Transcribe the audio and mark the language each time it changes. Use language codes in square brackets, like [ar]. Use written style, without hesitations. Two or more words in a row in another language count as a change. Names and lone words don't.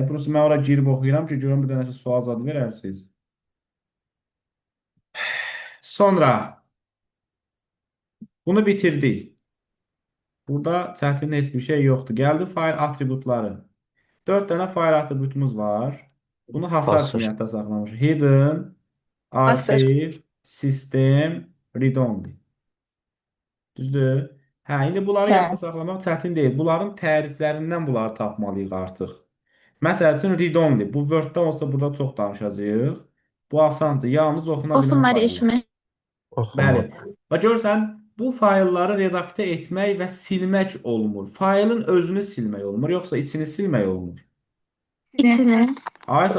[az] Prosta mən ora girib oxuyuram ki, görüm bir dənə sual zad verərsiniz. Sonra bunu bitirdik. Burada çətin heç bir şey yoxdur. Gəldi fayl atributları. 4 dənə fayl atributumuz var. Bunu hasar Hasar. kimi yadda saxlamışıq. Hidden, Hasar. [en] archive, system, read only. [az] Düzdür? Hə, indi bunları Hə. yadda saxlamaq çətin deyil. Bunların təriflərindən bunları tapmalıyıq artıq. Məsəl üçün [en] read-only. [az] Bu Word-də olsa burada çox danışacağıq. Bu asandır. Yalnız oxuna bilən Oxunma fayllar. rejimi. Bəli. Oxunma. Və görürsən, bu faylları redaktə etmək və silmək olmur. Faylın özünü silmək olmur, yoxsa içini silmək olmur. İçini. Aysa